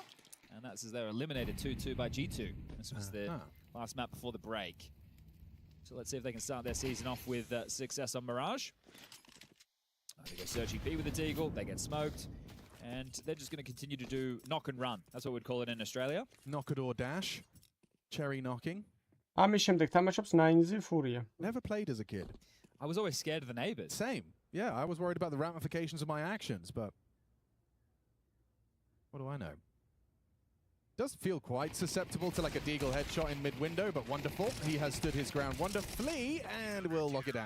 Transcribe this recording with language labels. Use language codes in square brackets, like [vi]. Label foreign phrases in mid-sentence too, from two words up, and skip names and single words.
[en] And that's as they're eliminated 2-2 by G2. This was the last map before the break. So let's see if they can start their season off with success on Mirage. They go searching B with the Deagle, they get smoked. And they're just going to continue to do knock and run. That's what we'd call it in Australia. Knockador dash. Cherry knocking. [ka] ამის შემდეგ თამაშობს 9-ზე Furia. [en] Never played as a kid. I was always scared of the neighbors. Same. Yeah, I was worried about the ramifications of my actions, but what do I know? Does feel quite susceptible to like a Deagle headshot in mid-window, but Wonderful. He has stood his ground wonderfully and will lock it down.